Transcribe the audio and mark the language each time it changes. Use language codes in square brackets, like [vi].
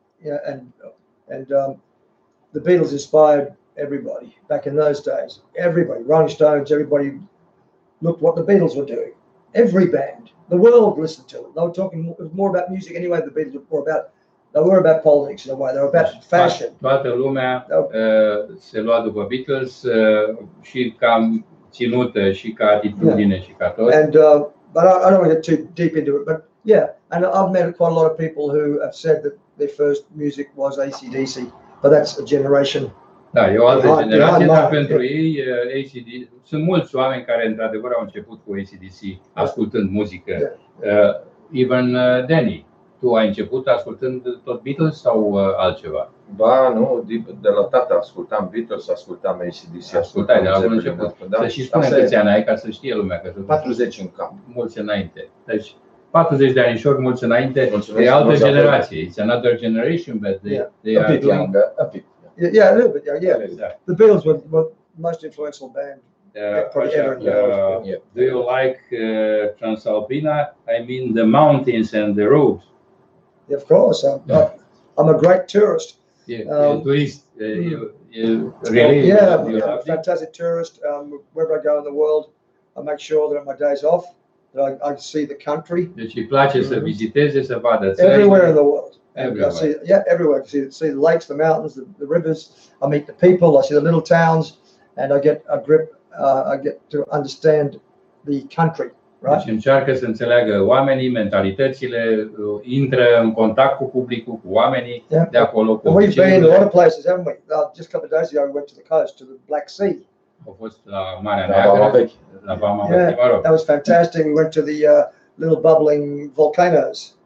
[en] Yeah, and the Beatles inspired everybody back in those days. Everybody, Rolling Stones, everybody looked what the Beatles were doing. Every band, the world listened to it. They were talking more about music anyway. The Beatles were about politics in a way. They were about fashion. [ro] Toată lumea se lua după Beatles și ca ținută și ca atitudine și ca tot. [en] And but I don't want to get too deep into it. But yeah, and I've met quite a lot of people who have said that their first music was AC/DC, but that's a generation. [ro] Da, e o altă generație, dar pentru ei sunt mulți oameni care într-adevăr au început cu AC/DC ascultând muzică. [en] Even [ro] Danny, tu ai început ascultând tot Beatles sau altceva? Ba, nu, de la tata ascultam Beatles, ascultam AC/DC. Ascultai de la bun început. Să și spune câți ani ai, ca să știe lumea. 40 în cap. Mulți înainte. Deci 40 de anișori, mulți înainte, e altă generație. [en] It's another generation, but they are doing... Yeah, a little bit. Yeah. The Beatles were the most influential band probably ever. Do you like Transalpina? I mean, the mountains and the roads. Yeah, of course. I'm a great tourist. Yeah, tourist. You really? Yeah, I'm a fantastic tourist. Wherever I go in the world, I make sure that on my days off, that I see the country. [ro] Deci îi place să viziteze, să vadă țări. [en] Everywhere in the world. Everywhere. Everywhere. I see the lakes, the mountains, the rivers. I meet the people. I see the little towns, and I get a grip. I get to understand the country. Right? [ro] Deci încearcă să înțeleagă oamenii, mentalitățile, intră în contact cu publicul, cu oamenii de acolo. [en] We've been in a lot of places, haven't we? Just a couple of days ago, we went to the coast, to the Black Sea. [ro] Au fost la Marea Neagră, la Vama Veche, mă rog. [en] That was fantastic. We went to the little bubbling volcanoes.